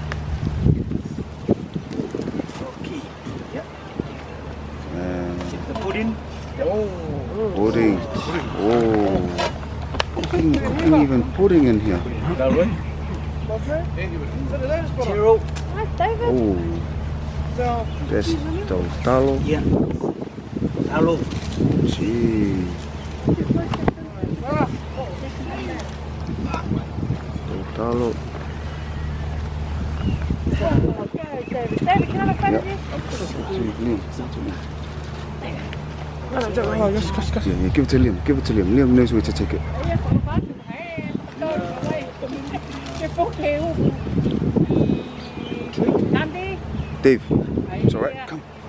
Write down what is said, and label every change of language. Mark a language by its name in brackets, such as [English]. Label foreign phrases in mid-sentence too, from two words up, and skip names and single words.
[English] Pudding. Pudding. Oh. Cooking even pudding in here. Zero. Oh. There's talo. Yeah. Talo. Gee. Talo. Yeah, give it to Liam. Give it to Liam. Liam knows where to take it. Dave, it's alright. Come.